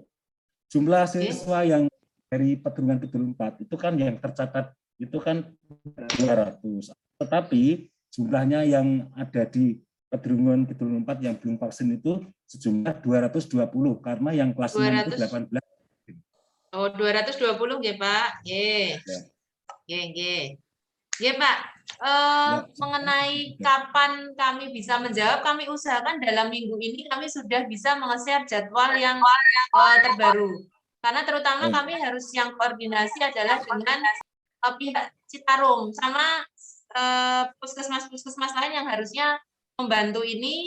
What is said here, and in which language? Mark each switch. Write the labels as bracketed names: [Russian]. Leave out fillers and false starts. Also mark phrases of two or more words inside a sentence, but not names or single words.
[Indonesian] Jumlah siswa yang dari Pedurungan Kidul 4 itu kan yang tercatat itu kan 200. Tetapi jumlahnya yang ada di Pedurungan Kidul 4 yang belum vaksin itu sejumlah 220 karena yang kelas 6 itu 18. Oh, 220 nggih, Pak. Nggih. Nggih. Nggih, Pak. Mengenai kapan kami bisa menjawab, kami usahakan dalam minggu ini kami sudah bisa menge-share jadwal yang terbaru. Karena terutama kami harus yang koordinasi adalah dengan pihak Citarum sama puskesmas lain yang harusnya membantu ini.